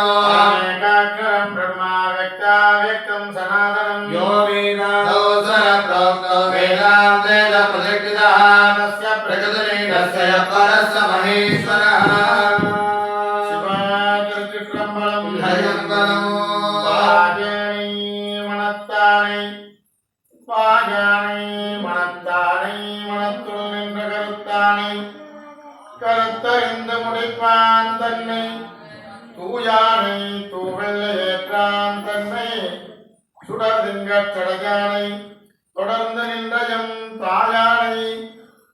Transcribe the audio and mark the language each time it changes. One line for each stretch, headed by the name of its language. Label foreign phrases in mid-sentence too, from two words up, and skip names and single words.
Sanskrit: एकाग्रं ब्रह्मा व्यक्ताव्यक्तं सनातनं यो वेदादौ प्रोक्तो वेदान्तेन प्रतिष्ठितः तस्य प्रकृतिलीनस्य परस्य महेश्वरः शिवाकृतिक्रम्बलं हरिं बलम्
Tamil: பாஜனை மணத்தானை மணத்துள் நின்ற கருத்தானை கருத்தறிந்து முடிப்பான் தன்னை தூயானை தூவெள்ளை ஏற்றான் தன்னை சுடர் திங்கட் சடையானை தொடர்ந்து நின்றயம் தாயானை